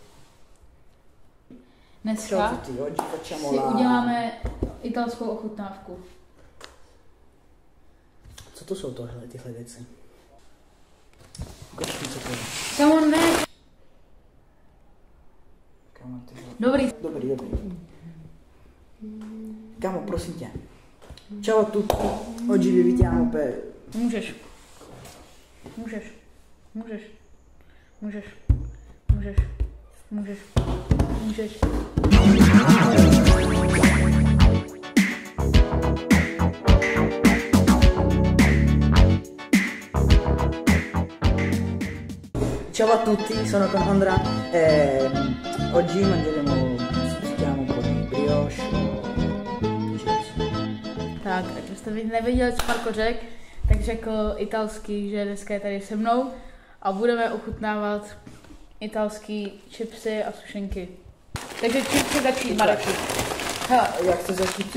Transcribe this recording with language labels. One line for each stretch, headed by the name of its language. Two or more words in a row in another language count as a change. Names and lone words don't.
Czech: Dneska si uděláme italskou ochutnávku. Co to jsou tyhle věci? Ukaž mi, co to je. Kámo, ne. Kámo, ty... Dobrý. Kámo, prosím tě.
Italian: Ciao a tutti. Oggi vi invitiamo per...
Czech: Můžeš.
Italian: Ciao a tutti, sono con Ondra. Oggi mangeremo, stiamo un po' di brioche.
Czech: Tak, ať jste nevěděli, co Marko řekl, tak řekl italský, že dneska je tady se mnou a budeme ochutnávat italský chipsy a sušenky. Takže chipsy začít, Marek. Hele, jak chceš začít?